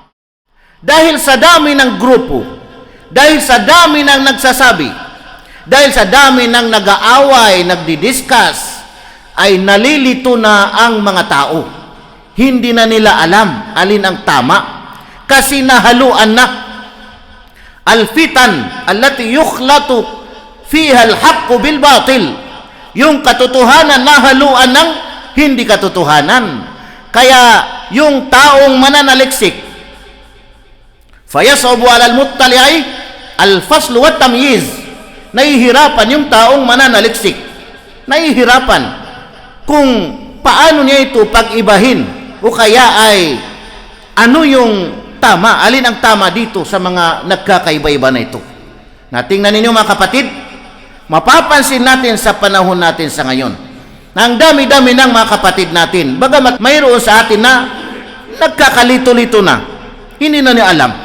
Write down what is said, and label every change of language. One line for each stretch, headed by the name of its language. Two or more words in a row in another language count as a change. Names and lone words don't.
Filipino: Dahil sa dami ng grupo, dahil sa dami ng nagsasabi, dahil sa dami ng nag-aaway, nagdidiscuss, ay nalilito na ang mga tao. Hindi na nila alam alin ang tama kasi nahaluan na.
Arabic: الفتن التي يختلط فيها الحق بالباطل.
Filipino: Yung katotohanan nahaluan ng hindi katotohanan. Kaya yung taong mananaliksik,
Arabic: فيصعب على المطلع الفصل والتمييز.
Filipino: Nahihirapan yung taong mananaliksik. Nahihirapan kung paano niya ito pag-ibahin o kaya ay ano yung tama, alin ang tama dito sa mga nagkakaiba-iba na ito. Natingnan ninyo mga kapatid, mapapansin natin sa panahon natin sa ngayon, na ang dami-dami ng mga kapatid natin, bagamat mayroon sa atin na nagkakalito-lito na, hindi na niya alam.